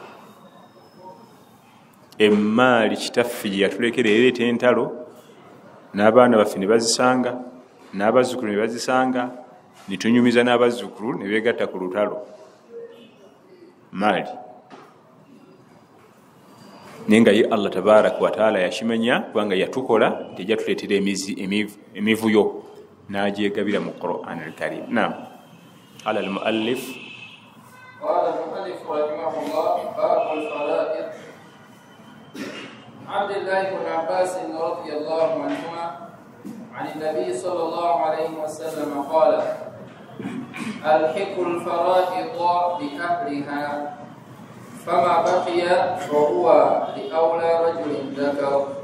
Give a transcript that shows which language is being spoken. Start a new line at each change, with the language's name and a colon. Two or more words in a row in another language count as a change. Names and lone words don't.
Ganda: Emmaali kitaffe gye yatulekera ereeta entalo, n'abaana baffe ne bazisanga, n'abazzukulu ne bazisanga, ne tunyumiza n'abazzukulu ne beegatta ku lutalo. Maali naye nga ye Allah
Arabic: تبارك وتعالى
Ganda: yakimanya kubanga yatukola nti ejja tuleetera emivuyo n'agyegabira mu Qur'an al-Karim.
Arabic: نعم قال المؤلف رحمه الله باب الفرائض. عبد الله بن عباس رضي الله عنهما عن النبي صلى الله عليه وسلم قال: الحقوا الفرائض بأهلها فما بقي فهو لأولى رجل ذكر.